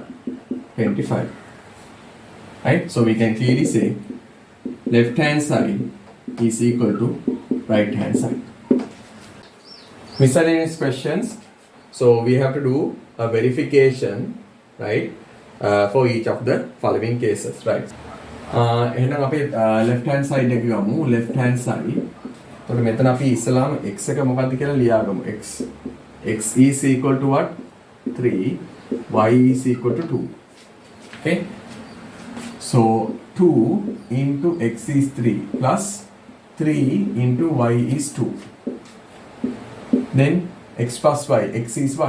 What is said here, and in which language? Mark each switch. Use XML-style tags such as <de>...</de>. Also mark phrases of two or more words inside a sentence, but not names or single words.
<en>25. Right? So we can clearly say left hand side is equal to right hand side. Miscellaneous questions. So we have to do a verification, right, for each of the following cases, right?</en> <si>එහෙනම් අපි</si> <en>left hand side</en> <si>එක ගමු.</si> <en>left hand side.</en> <si>එතකොට මෙතන අපි ඉස්සලාම x එක මොකක්ද කියලා ලියාගමු.</si> <en>x is equal to what? 3, y is equal to 2. Okay? So 2 into x is 3 plus 3 into y is 2. Then x plus y, x is what?</en>